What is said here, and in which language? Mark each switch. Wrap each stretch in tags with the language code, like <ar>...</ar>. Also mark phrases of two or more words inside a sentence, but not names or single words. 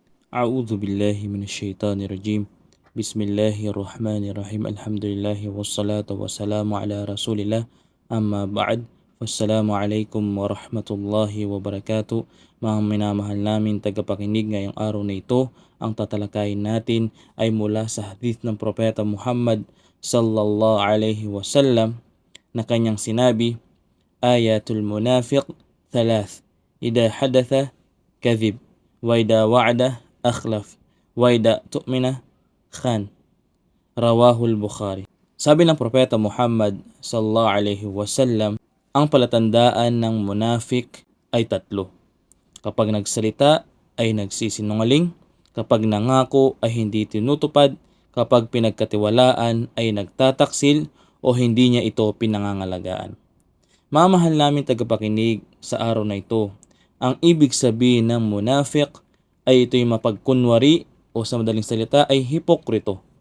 <ar>أعوذ بالله من الشيطان الرجيم. بسم الله الرحمن الرحيم. الحمد لله والصلاة والسلام على رسول الله. أما بعد. والسلام عليكم ورحمة الله وبركاته.</ar> <tl>Mga minamahal namin tagapakinig, ngayong araw na ito, ang tatalakayin natin ay mula sa hadith ng Propeta Muhammad</tl> <ar>صلى الله عليه وسلم</ar> <tl>na kanyang sinabi,</tl> <ar>آية المنافق ثلاث. إذا حدث كذب، وإذا وعد أخلف، وإذا اؤتمن خان. رواه البخاري.</ar> <tl>Sabi ng Propeta Muhammad</tl> <ar>صلى الله عليه وسلم,</ar> <tl>ang palatandaan ng munafik ay tatlo. Kapag nagsalita ay nagsisinungaling, kapag nangako ay hindi tinutupad, kapag pinagkatiwalaan ay nagtataksil o hindi niya ito pinangangalagaan. Mamahal namin tagapakinig, sa araw na ito, ang ibig sabihin ng munafik ay ito'y mapagkunwari o sa madaling salita ay hipokrito.</tl>